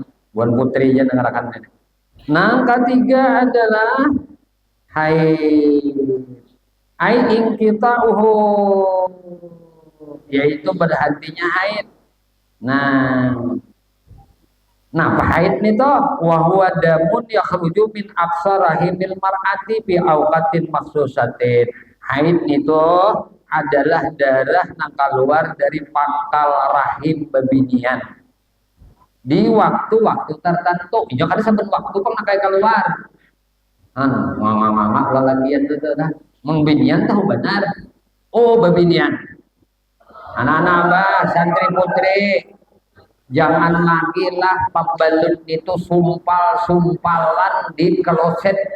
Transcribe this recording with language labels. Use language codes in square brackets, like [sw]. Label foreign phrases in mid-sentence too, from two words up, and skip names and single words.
[bjn] Buan putri aja nengarakan ini. Nang ketiga adalah haid. Haid kita yaitu berhentinya haid. [ar] Nah, nah, haid nih toh وهو دم يخرج من أقصى رحم المرأة في أوقات مخصوصة. [bjn] Haid itu adalah darah yang keluar dari pangkal rahim bebinian di waktu-waktu tertentu. Ini kan sebelum waktu kok nakai keluar. Mama lalagian itu dah. Mengbinian tahu benar. Oh, bebinian. Anak-anak abah, santri putri, jangan lagi lah pembalut itu sumpal-sumpalan di kloset.